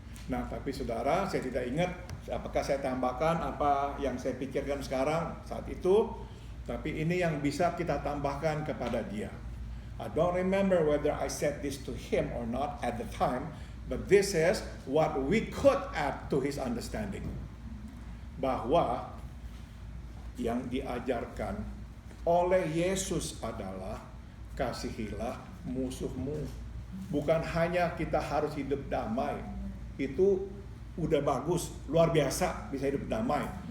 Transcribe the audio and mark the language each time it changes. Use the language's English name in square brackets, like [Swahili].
[Indonesian] Nah, tapi saudara, saya tidak ingat apakah saya tambahkan apa yang saya pikirkan sekarang saat itu. Tapi ini yang bisa kita tambahkan kepada dia. [English] I don't remember whether I said this to him or not at the time, but this is what we could add to his understanding. [Indonesian] Bahwa yang diajarkan oleh Yesus adalah kasihilah musuhmu. Bukan hanya kita harus hidup damai. Itu udah bagus, luar biasa bisa hidup damai.